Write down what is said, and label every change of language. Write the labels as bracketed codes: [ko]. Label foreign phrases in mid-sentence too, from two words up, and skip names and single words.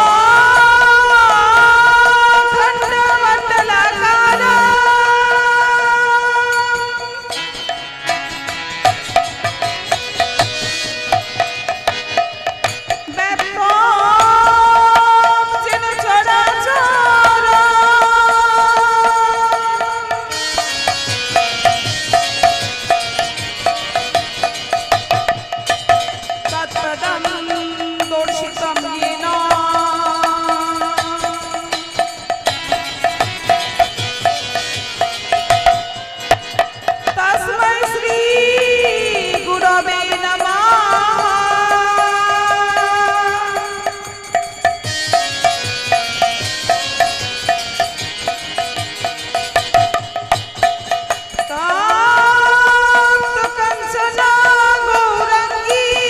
[sa] অখণ্ড মণ্ডলাকার ব্যাপক যেন চরাচর তৎপদম দর্শিতম येन তস্मै শ্রী গুরবে নমঃ তপ্ত কাঞ্চন গৌরাঙ্গী